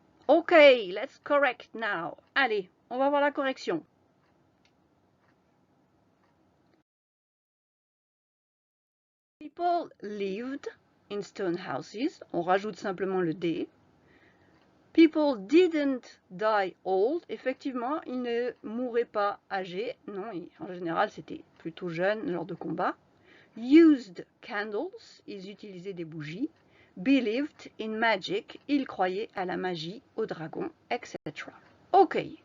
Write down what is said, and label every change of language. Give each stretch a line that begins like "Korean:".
English: Ok, let's correct now.
French: Allez, on va voir la correction.
English: People lived in stone houses.
French: On rajoute simplement le D.
English: People didn't die old.
French: Effectivement, ils ne mouraient pas âgés. Non, en général, c'était plutôt jeune lors de combats.
English: Used candles.
French: Ils utilisaient des bougies.
English: Believed in magic.
French: Ils croyaient à la magie, aux dragons, etc. Ok.